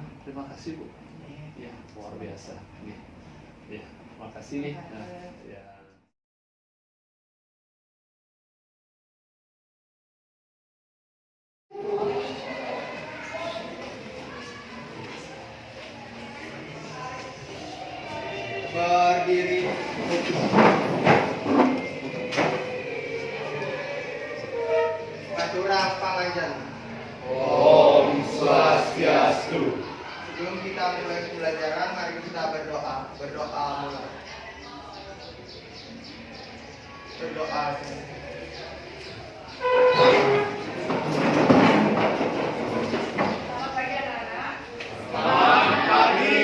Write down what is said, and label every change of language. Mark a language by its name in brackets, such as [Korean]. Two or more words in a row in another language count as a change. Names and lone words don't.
[Indonesian] Terima kasih Bu. Ya, luar biasa. Ya, terima kasih. Nah, ya. Berdiri. [Balinese] Maturang pangajan. Om Swastiastu. [Indonesian] Sebelum kita mulai pembelajaran, mari kita berdoa. Berdoa mulai. Berdoa. Selamat pagi anak-anak. Selamat pagi.